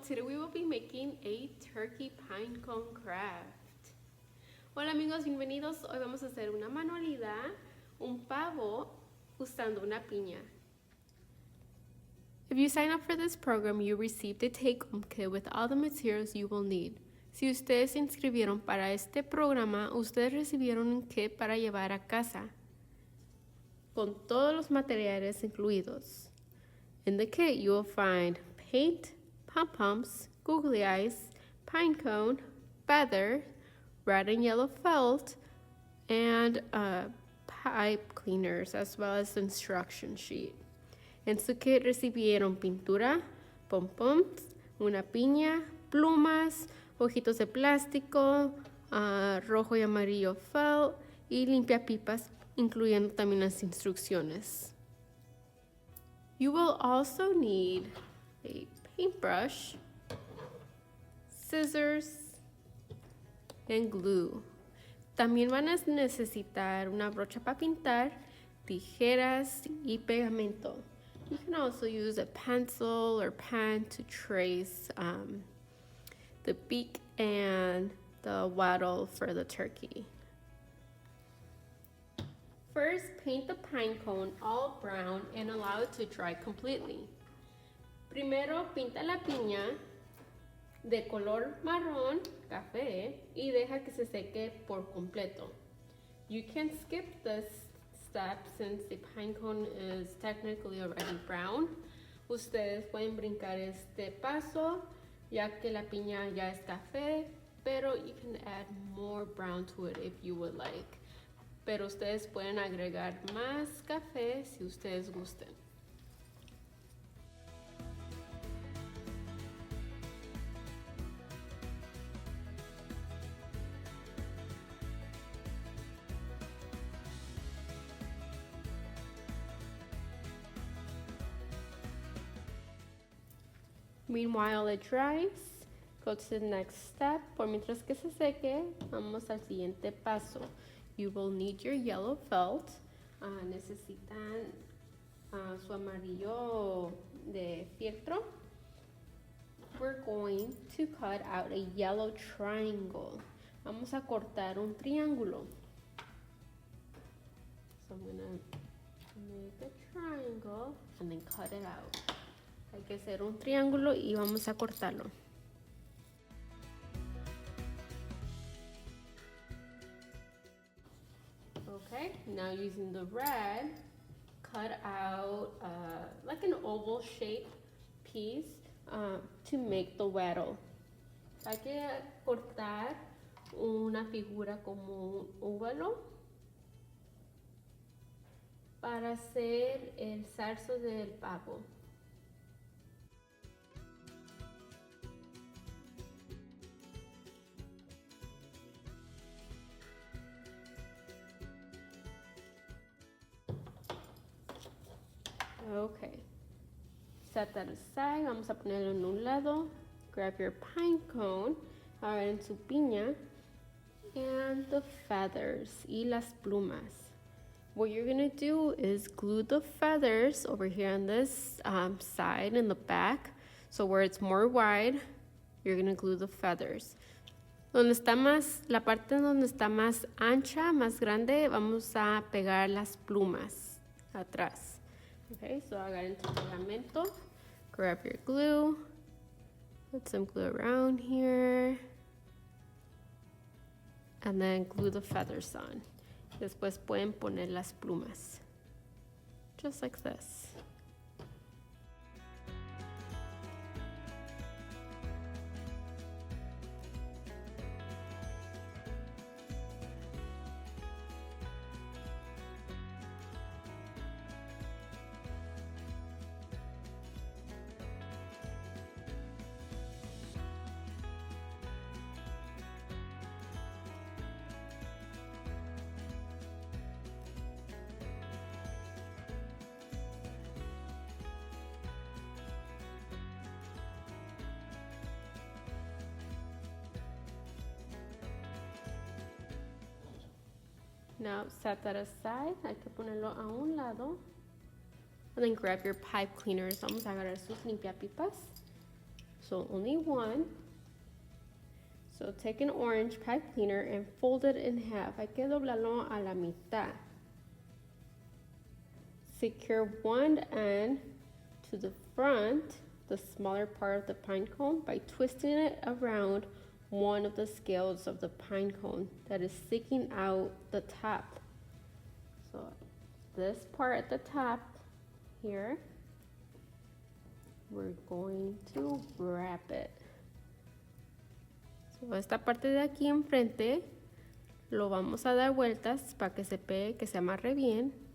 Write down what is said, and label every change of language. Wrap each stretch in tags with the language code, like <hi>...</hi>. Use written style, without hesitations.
<en>Today we will be making a turkey pine cone craft.</en> <es>Hola amigos, bienvenidos. Hoy vamos a hacer una manualidad, un pavo usando una piña.</es> <en>If you sign up for this program, you received a take-home kit with all the materials you will need.</en> <es>Si ustedes se inscribieron para este programa, ustedes recibieron un kit para llevar a casa, con todos los materiales incluidos.</es> <en>In the kit, you will find paint, pom-poms, googly eyes, pine cone, feather, red and yellow felt, and pipe cleaners, as well as the instruction sheet.</en> <es>En su kit recibieron pintura, pom-poms, una piña, plumas, ojitos de plástico, rojo y amarillo felt y limpiapipas, incluyendo también las instrucciones.</es> <en>You will also need a paintbrush, scissors, and glue.</en> <es>También van a necesitar una brocha para pintar, tijeras y pegamento.</es> <en>You can also use a pencil or pen to trace the beak and the wattle for the turkey. First, paint the pine cone all brown and allow it to dry completely.</en> <es>Primero, pinta la piña de color marrón, café, y deja que se seque por completo.</es> <en>You can skip this step since the pine cone is technically already brown.</en> <es>Ustedes pueden brincar este paso ya que la piña ya es café, pero</es> <en>you can add more brown to it if you would like.</en> <es>Pero ustedes pueden agregar más café si ustedes gusten.</es> <en>Meanwhile it dries, go to the next step.</en> <es>Por mientras que se seque, vamos al siguiente paso.</es> <en>You will need your yellow felt.</en> <es>Necesitan su amarillo de fieltro.</es> <en>We're going to cut out a yellow triangle.</en> <es>Vamos a cortar un triángulo.</es> <en>So I'm gonna make a triangle and then cut it out.</en> <es>Hay que hacer un triángulo y vamos a cortarlo.</es> <en>Okay, now using the red, cut out like an oval shaped piece to make the wattle.</en> <es>Hay que cortar una figura como un óvalo para hacer el zarzo del pavo.</es> <en>Okay, set that aside.</en> <es>Vamos a ponerlo en un lado.</es> <en>Grab your pine cone,</en> <es>ahora en su piña,</es> <en>and the feathers</en> <es>y las plumas.</es> <en>What you're gonna do is glue the feathers over here on this side in the back. So where it's more wide, you're gonna glue the feathers.</en> <es>Donde está más, la parte donde está más ancha, más grande, vamos a pegar las plumas atrás.</es> <en>Okay, so</en> <es>agarren tu pegamento,</es> <en>grab your glue, put some glue around here, and then glue the feathers on.</en> <es>Después pueden poner las plumas,</es> <en>just like this. Now set that aside.</en> <es>Hay que ponerlo a un lado.</es> <en>And then grab your pipe cleaners.</en> <es>Vamos a agarrar sus limpiapipas.</es> <en>So only one. So take an orange pipe cleaner and fold it in half.</en> <es>Hay que doblarlo a la mitad.</es> <en>Secure one end to the front, the smaller part of the pine cone, by twisting it around one of the scales of the pine cone that is sticking out the top. So this part at the top here, we're going to wrap it.</en> <es>So esta parte de aquí enfrente lo vamos a dar vueltas para que se pegue, que se amarre bien.</es>